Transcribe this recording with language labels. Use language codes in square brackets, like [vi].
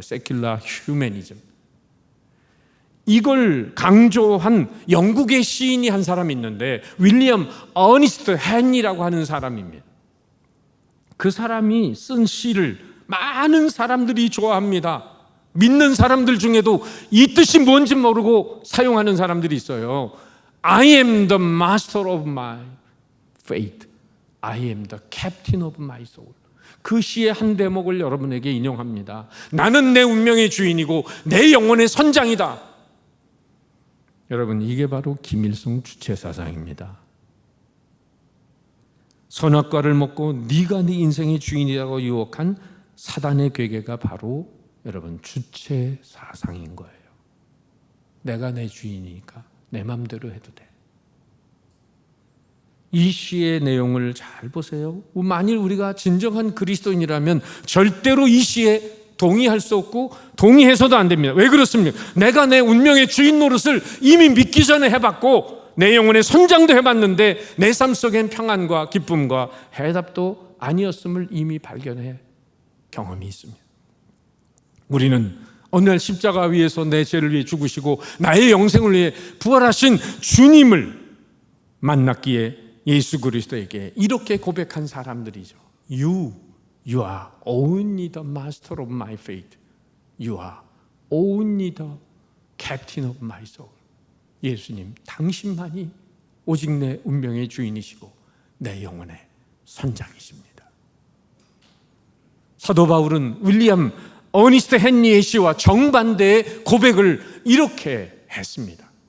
[ko] 세큘러 휴머니즘. 이걸 강조한 영국의 시인이 한 사람이 있는데 윌리엄 어니스트 헨이라고 하는 사람입니다. 그 사람이 쓴 시를 많은 사람들이 좋아합니다. 믿는 사람들 중에도 이 뜻이 뭔지 모르고 사용하는 사람들이 있어요. [en] I am the master of my fate. I am the captain of my soul. [ko] 그 시의 한 대목을 여러분에게 인용합니다. 나는 내 운명의 주인이고 내 영혼의 선장이다. 여러분, 이게 바로 김일성 주체 사상입니다. 선악과를 먹고 네가 네 인생의 주인이라고 유혹한 사단의 괴계가 바로 여러분 주체 사상인 거예요. 내가 내 주인이니까 내 맘대로 해도 돼. 이 시의 내용을 잘 보세요. 만일 우리가 진정한 그리스도인이라면 절대로 이 시에 동의할 수 없고 동의해서도 안 됩니다. 왜 그렇습니까? 내가 내 운명의 주인 노릇을 이미 믿기 전에 해봤고 내 영혼의 선장도 해봤는데 내 삶 속엔 평안과 기쁨과 해답도 아니었음을 이미 발견해 경험이 있습니다. 우리는 어느 날 십자가 위에서 내 죄를 위해 죽으시고 나의 영생을 위해 부활하신 주님을 만났기에 예수 그리스도에게 이렇게 고백한 사람들이죠. [en] You are only the master of my fate. You are only the captain of my soul. [ko] 예수님, 당신만이 오직 내 운명의 주인이시고 내 영혼의 선장이십니다. 사도 바울은 윌리엄 어니스트 헨리의 시와 정반대의 고백을 이렇게 했습니다.